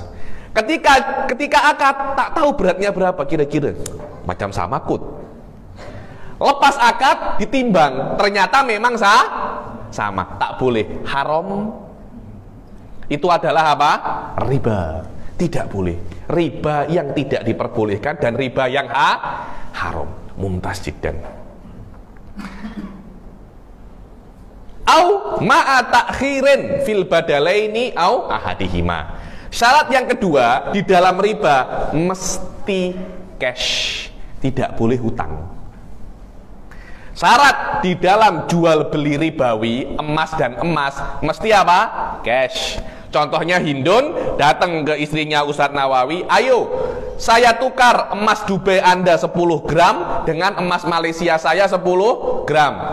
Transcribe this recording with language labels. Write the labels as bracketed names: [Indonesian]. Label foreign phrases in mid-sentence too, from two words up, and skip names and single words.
[Malay] Ketika akad tak tahu beratnya berapa kira-kira, macam sama kut. Lepas akad ditimbang, ternyata memang sama, tak boleh. Haram. Itu adalah apa? Riba. Tidak boleh. Riba yang tidak diperbolehkan dan riba yang haram. [Arabic] ممتاز جدا. أو مع تأخير في البدلين أو أحدهما. [Malay] Syarat yang kedua di dalam riba mesti cash, tidak boleh hutang. Syarat di dalam jual beli ribawi emas dan emas mesti apa? Cash. Contohnya Hindun datang ke istrinya Ustadz Nawawi, ayo saya tukar emas Dubai Anda 10 gram dengan emas Malaysia saya 10 gram.